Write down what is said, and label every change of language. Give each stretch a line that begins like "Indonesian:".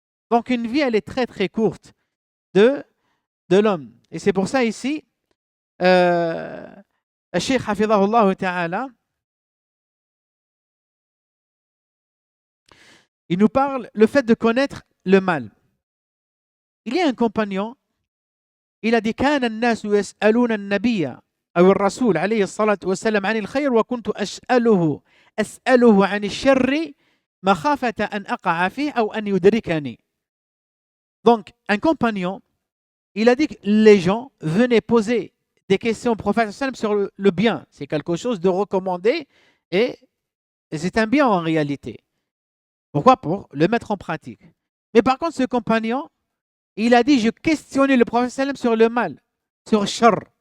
French: Donc une vie, elle est très très courte de l'homme. Et c'est pour ça ici, Cheikh Hafidahullah Ta'ala, il nous parle le fait de connaître le mal. Il y a un compagnon, il a dit
Arabic: كان الناس يسألون النبي أو الرسول عليه الصلاة والسلام عن الخير وكنت أسأله عن الشر مخافة أن أقع فيه أو أن يدركني.
French: Donc, un compagnon, il a dit que les gens venaient poser des questions au prophète sur le bien. C'est quelque chose de recommandé et c'est un bien en réalité. Pourquoi? Pour le mettre en pratique. Mais par contre, ce compagnon, il a dit, je questionnais le prophète sur le mal, sur le shar.